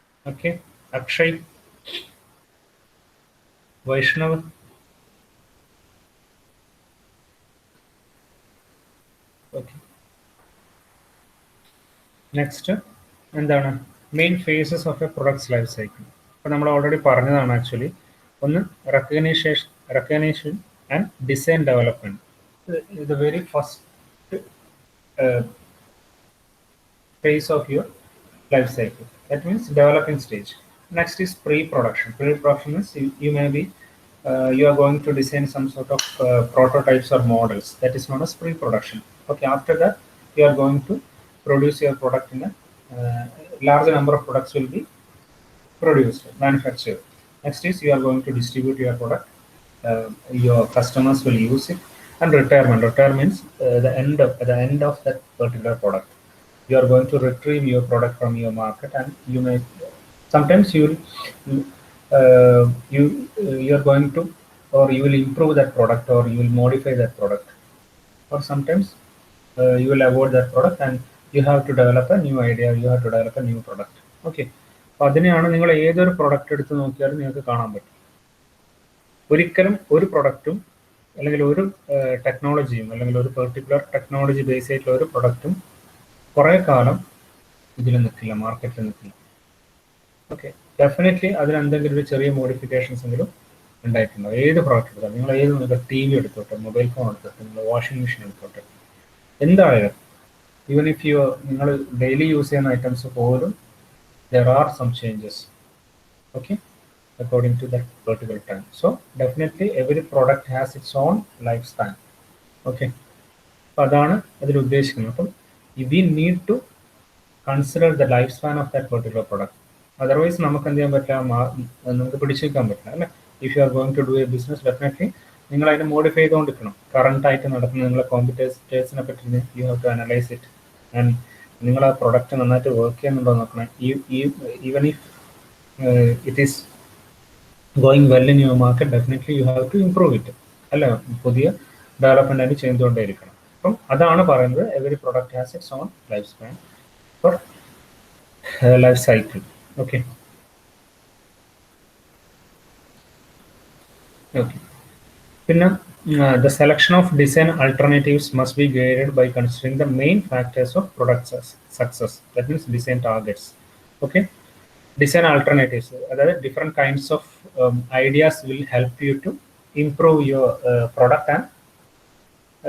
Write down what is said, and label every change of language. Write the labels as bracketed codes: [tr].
[ml] Okay, Akshay, Vaishnav, okay. [en] Next എന്താണ് main phases of a products life cycle. അപ്പോൾ നമ്മൾ ഓൾറെഡി പറഞ്ഞതാണ് ആക്ച്വലി. ഒന്ന് recognition and design development. The very first phase of your life cycle. That means developing stage. Next is pre-production. Pre-production is you may be you are going to design some sort of prototypes or models. That is known as pre-production. Okay. After that, you are going to produce your product in a large number of products will be produced, manufactured. Next is you are going to distribute your product. Your customers will use it. And retirement means the end of that particular product. You are going to retrieve your product from your market, and you may sometimes you are going to, or you will improve that product, or you will modify that product, or sometimes you will avoid that product and you have to develop a new idea, you have to develop a new product. [ml] Okay, അപ്പോൾ അതിനെയാണ് നിങ്ങൾ ഏതൊരു product എടുത്ത് നോക്കിയാലും നിങ്ങൾക്ക് കാണാൻ പറ്റും. ഒരിക്കലും ഒരു പ്രൊഡക്റ്റും അല്ലെങ്കിൽ ഒരു ടെക്നോളജിയും അല്ലെങ്കിൽ ഒരു പെർട്ടിക്കുലർ ടെക്നോളജി ബേസ് ആയിട്ടുള്ള ഒരു പ്രൊഡക്റ്റും കുറേ കാലം ഇതിൽ നിൽക്കില്ല, മാർക്കറ്റിൽ നിൽക്കില്ല. ഓക്കെ, ഡെഫിനറ്റ്ലി അതിന് എന്തെങ്കിലും ഒരു ചെറിയ മോഡിഫിക്കേഷൻസ് എങ്കിലും ഉണ്ടായിട്ടുണ്ടാവും. ഏത് പ്രോഡക്റ്റ് എടുത്താൽ, നിങ്ങൾ ഏത് ടി വി എടുത്തോട്ടെ, മൊബൈൽ ഫോൺ എടുത്തോട്ടെ, നിങ്ങൾ വാഷിംഗ് മെഷീൻ എടുത്തോട്ടെ, എന്തായാലും ഈവൻ ഇഫ് നിങ്ങൾ ഡെയിലി യൂസ് ചെയ്യുന്ന ഐറ്റംസ് പോലും [en] there are some changes, okay, according to that particular time. So definitely every product has its own lifespan. Okay, [ml] അപ്പോൾ അതാണ് അതിൽ ഉദ്ദേശിക്കുന്നത്. അപ്പം [en] we need to consider the lifespan of that particular product. [ml] Otherwise നമുക്ക് എന്ത് ചെയ്യാൻ പറ്റില്ല, നമുക്ക് പിടിച്ചു നിൽക്കാൻ പറ്റില്ല അല്ലേ. [en] if you are going to do a business, definitely [ml] നിങ്ങൾ അതിനെ മോഡിഫൈ ചെയ്തുകൊണ്ടിരിക്കണം. കറണ്ട് ആയിട്ട് നടക്കുന്ന നിങ്ങളെ കോമ്പറ്റേഴ്സിനെ പറ്റി [en] you have to analyse it, [ml] and നിങ്ങൾ ആ പ്രൊഡക്റ്റ് നന്നായിട്ട് വർക്ക് ചെയ്യുന്നുണ്ടോ നോക്കണം. [en] even if it is going well in your market, definitely you have to improve it [ml] അല്ല, പുതിയ ഡെവലപ്മെന്റ് ആയിട്ട് ചെയ്തുകൊണ്ടേയിരിക്കണം. അപ്പം അതാണ് പറയുന്നത് [en] Every product has its own life span for life cycle. Okay, പിന്നെ the selection of design alternatives must be guided by considering the main factors of product success. That means design targets. Okay, design alternatives, that is different kinds of ideas will help you to improve your product and